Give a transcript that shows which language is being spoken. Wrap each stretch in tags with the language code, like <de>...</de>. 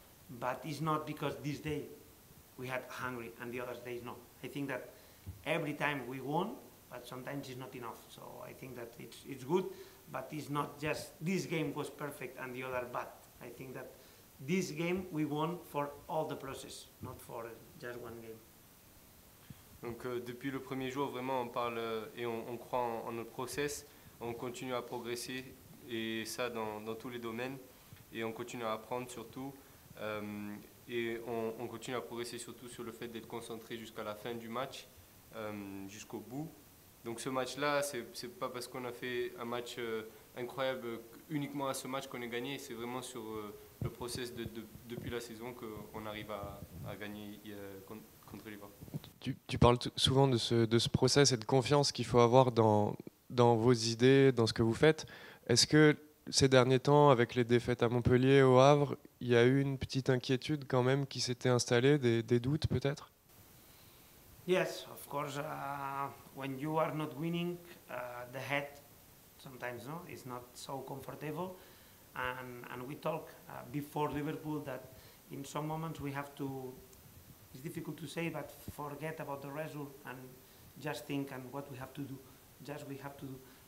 <en>But it's not because this day we had hungry and the other days no. I think that every time we won, but sometimes it's not enough. So I think that it's good, but it's not just this game was perfect and the other bad. I think that this game we won for all the process, not for just one game.</en> <fr>Donc depuis le premier jour, vraiment, on parle et on croit en notre process, on continue à progresser et ça dans tous les domaines et on continue à apprendre surtout et on continue à progresser surtout sur le fait d'être concentré jusqu'à la fin du match, jusqu'au bout. Donc ce match-là, c'est pas parce qu'on a fait un match incroyable uniquement à ce match qu'on est gagné, c'est vraiment sur le process depuis la saison qu'on arrive à gagner contre Liverpool. Tu parles souvent de ce process et de confiance qu'il faut avoir dans vos idées, dans ce que vous faites. Est-ce que ces derniers temps, avec les défaites à Montpellier, au Havre, il y a eu une petite inquiétude quand même qui s'était installée, des doutes peut-être?</fr> <en>Yes, of course. When you are not winning, the head sometimes no is not so comfortable, and we talk before Liverpool that in some moments we have to. It's difficult to say, but forget about the result and just think and what we have to do. Just we have to do.</en>